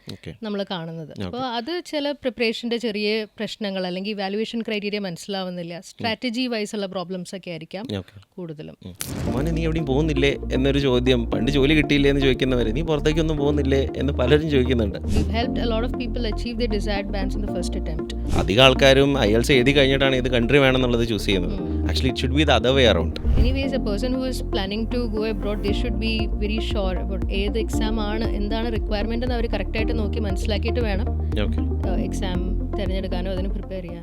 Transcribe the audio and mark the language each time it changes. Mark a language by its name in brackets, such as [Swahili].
[Malayalam] Okay നമ്മൾ കാണുന്നത്. അപ്പോൾ അത് ചില പ്രിപ്പറേഷൻ്റെ ചെറിയ പ്രശ്നങ്ങൾ അല്ലെങ്കിൽ ഇവാലുവേഷൻ ക്രൈറ്റീരിയ മനസ്സിലാവുന്നില്ല, സ്ട്രാറ്റജി വൈസ് ഉള്ള പ്രോബ്ലംസ് ഒക്കെ ആയിരിക്കാം ഓക്കെ കൂടുതലും. മോനെ നീ എവിടെയും പോകുന്നില്ലേ എന്നൊരു ചോദ്യം, പണ്ട് ജോലി കിട്ടിയില്ലേ എന്ന് ചോദിക്കുന്നവരെ നീ പുറത്തേക്കൊന്നും പോകുന്നില്ലേ എന്ന് പലരും ചോദിക്കുന്നുണ്ട്. [English] We've helped a lot of people achieve their desired bands in the first attempt. [Malayalam] അധികം ആൾക്കാരും IELTS എഴുതി കഴിഞ്ഞിട്ടാണ് ഏത് കൺട്രി വേണമെന്നുള്ളത് ചൂസ് ചെയ്യുന്നത്. [English] Actually it should be the other way around. Anyways, a person who is planning to go abroad, they should be very sure about [Malayalam] ഏത് exam ആണ്, എന്താണ് requirement എന്ന് അവർ കറക്റ്റായിട്ട് നോക്കി മനസ്സിലാക്കിയിട്ട് വേണം ഓക്കെ എക്സാം തിരഞ്ഞെടുക്കാനോ അതിന് പ്രിപ്പയർ ചെയ്യാനോ.